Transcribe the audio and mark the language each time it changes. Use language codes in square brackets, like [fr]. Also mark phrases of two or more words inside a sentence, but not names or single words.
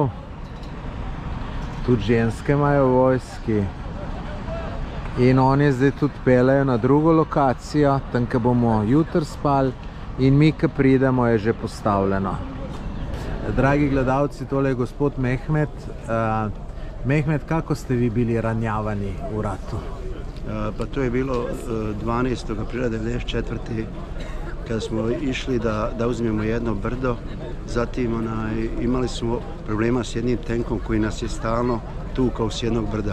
[sl] Tudi ženske imajo vojski. In oni zdaj tudi pelejo na drugo lokacijo, tam, ki bomo jutri spali, in mi, ki pridemo, je že postavljeno. Dragi gledalci, tole je gospod Mehmet. [bs] Mehmet, kako ste vi bili ranjavani v ratu? Pa to je bilo 12. aprila 1994. kada smo išli da uzmemo jedno brdo. Zatim imali smo problema s jednim tenkom koji nas je stalno tukao s jednog brda.